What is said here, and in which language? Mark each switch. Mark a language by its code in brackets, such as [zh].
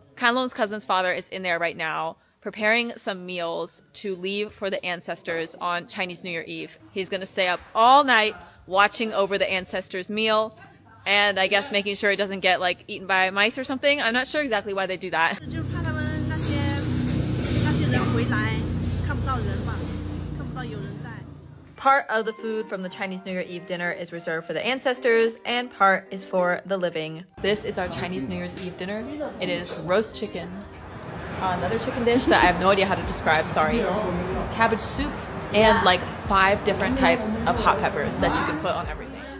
[en] Kanlong's cousin's father is in there right now, preparing some meals to leave for the ancestors on Chinese New Year Eve. He's gonna stay up all night watching over the ancestors' meal, and I guess making sure it doesn't get like eaten by mice or something. I'm not sure exactly why they do that. [zh] 就是怕他们那些人回回来看不到人嘛，看不到有人在。 [en] Part of the food from the Chinese New Year Eve dinner is reserved for the ancestors, and part is for the living. This is our Chinese New Year's Eve dinner. It is roast chicken, another chicken dish that I have no idea how to describe, sorry, cabbage soup, and like 5 different types of hot peppers that you can put on everything.